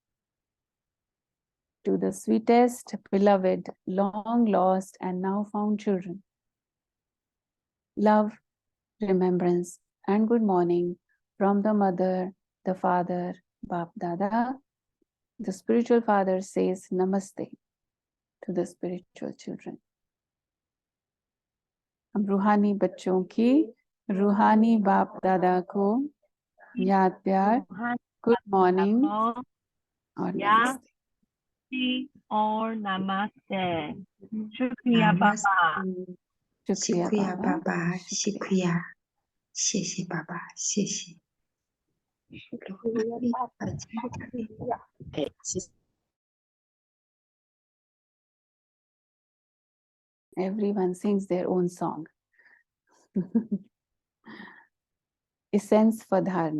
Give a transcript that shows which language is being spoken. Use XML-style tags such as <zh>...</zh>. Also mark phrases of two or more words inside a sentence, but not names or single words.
<en>To the sweetest, beloved, long lost, and now found children. Love, remembrance, and good morning from the mother, the father, Bap Dada. The spiritual father says Namaste to the spiritual children.</en> <hi>हम रूहानी बच्चों की रूहानी बाप दादा को याद प्यार</hi> <en>good morning</en> <hi>और नमस्ते और नमस्ते शुक्रिया बाबा शुक्रिया बाबा शुक्रिया</hi> <zh>谢谢爸爸谢谢</zh> <en>Everyone sings their own song. Essence for dharana.</en>